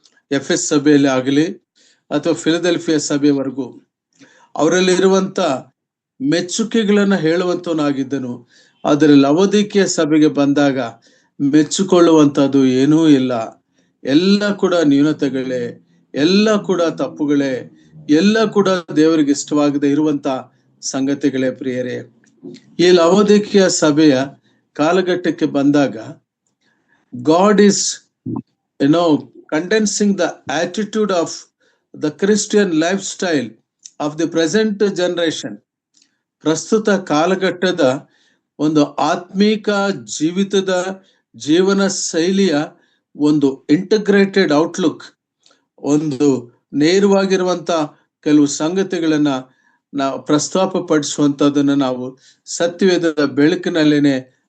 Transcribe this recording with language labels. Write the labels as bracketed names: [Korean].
[Kannada] ಎಫೆಸ್ ಸಭೆಯಲ್ಲಿ ಆಗಲಿ ಅಥವಾ ಫಿಲಡೆಲ್ಫಿಯಾ ಸಭೆಯವರೆಗೂ ಅವರಲ್ಲಿ ಇರುವಂತ ಮೆಚ್ಚುಗೆಗಳನ್ನ ಹೇಳುವಂತವನಾಗಿದ್ದನು. ಆದರೆ ಲವೋದಿಕೀಯ ಸಭೆಗೆ ಬಂದಾಗ ಮೆಚ್ಚಿಕೊಳ್ಳುವಂತದ್ದು ಏನೂ ಇಲ್ಲ. ಎಲ್ಲ ಕೂಡ ನ್ಯೂನತೆಗಳೇ, ಎಲ್ಲ ಕೂಡ ತಪ್ಪುಗಳೇ, ಎಲ್ಲ ಕೂಡ ದೇವರಿಗೆ ಇಷ್ಟವಾಗದೆ ಇರುವಂತ ಸಂಗತಿಗಳೇ ಪ್ರಿಯರೇ. ಈ ಲವೋದಿಕೀಯ ಸಭೆಯ ಕಾಲಘಟ್ಟಕ್ಕೆ ಬಂದಾಗ [English] God is condensing the attitude of the Christian lifestyle of the present generation. [Kannada] ಪ್ರಸ್ತುತ ಕಾಲಘಟ್ಟದ ಒಂದು ಆತ್ಮೀಕ ಜೀವಿತದ ಜೀವನ ಶೈಲಿಯ ಒಂದು ಇಂಟಗ್ರೇಟೆಡ್ ಔಟ್ಲುಕ್, ಒಂದು ನೇರವಾಗಿರುವಂತ ಕೆಲವು ಸಂಗತಿಗಳನ್ನ ನಾವು ಪ್ರಸ್ತಾಪ ಪಡಿಸುವಂತದನ್ನ ನಾವು ಸತ್ಯವೇದದ ಬೆಳಕಿನಲ್ಲೇನೆ